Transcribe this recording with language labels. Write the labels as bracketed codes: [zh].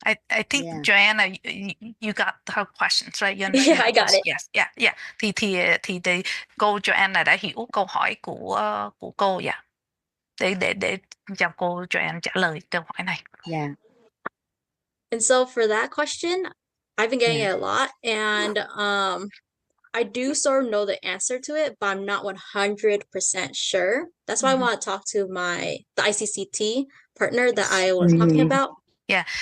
[en] I think Joanna, you got her questions, right? You yeah, understand? I got it. Yes, yeah. [vi] Thì cô Joanna đã hiểu câu hỏi của cô, dạ. Để cho cô Joanna trả lời câu hỏi này. [en] Yeah. And so for that question, I've been getting Yeah. it a lot, and I do sort of know the answer to it, but I'm not 100% sure. That's why I want to talk to the ICCT partner that I was talking about. Yeah.